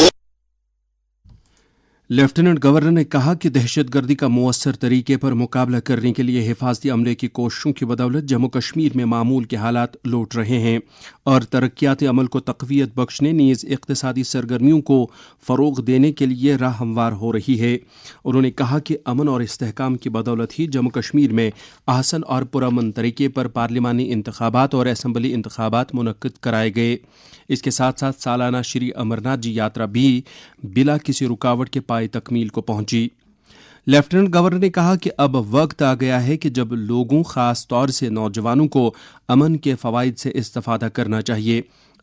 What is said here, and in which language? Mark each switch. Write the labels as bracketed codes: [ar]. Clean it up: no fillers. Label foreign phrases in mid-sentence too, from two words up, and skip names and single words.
[ur] لیفٹیننٹ گورنر نے کہا کہ دہشت گردی کا مؤثر طریقے پر مقابلہ کرنے کے لیے حفاظتی عملے کی کوششوں کی بدولت جموں کشمیر میں معمول کے حالات لوٹ رہے ہیں اور ترقیاتی عمل کو تقویت بخشنے نیز اقتصادی سرگرمیوں کو فروغ دینے کے لیے راہ ہموار ہو رہی ہے۔ انہوں نے کہا کہ امن اور استحکام کی بدولت ہی جموں کشمیر میں احسن اور پرامن طریقے پر پارلیمانی انتخابات اور اسمبلی انتخابات منعقد کرائے گئے۔ اس کے ساتھ ساتھ سالانہ شری امرناتھ جی یاترا بھی بلا کسی رکاوٹ کے پائے تکمیل کو پہنچی۔ لیفٹیننٹ گورنر نے کہا کہ اب وقت آ گیا ہے کہ جب لوگوں خاص طور سے نوجوانوں کو امن کے فوائد سے استفادہ کرنا چاہیے۔